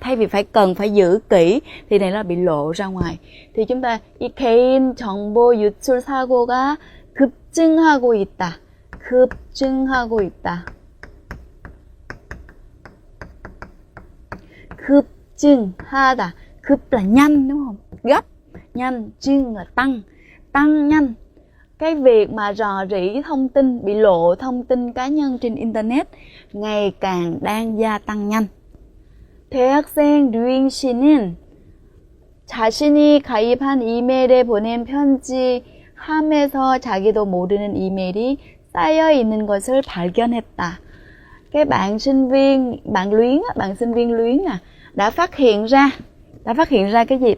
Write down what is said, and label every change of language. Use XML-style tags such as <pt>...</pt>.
<vi>Thay vì cần phải giữ kỹ thì này là bị lộ ra ngoài. Thì chúng ta</vi> <ko>이 개인 정보 유출 사고가 급증하고 있다. 급증하고 있다.</ko> <vi>급증하다. Cấp là nhanh đúng không? Gấp, nhanh, 증 là tăng nhanh. Cái việc mà rò rỉ thông tin, bị lộ thông tin cá nhân trên internet ngày càng đang gia tăng nhanh.</vi> <ko>대학생 류잉 씨는 자신이 가입한 이메일에 보낸 편지함에서 자기도 모르는 이메일이 쌓여 있는 것을 발견했다.</ko> <vi>Cái bạn sinh viên luyến đã phát hiện ra cái gì?</vi>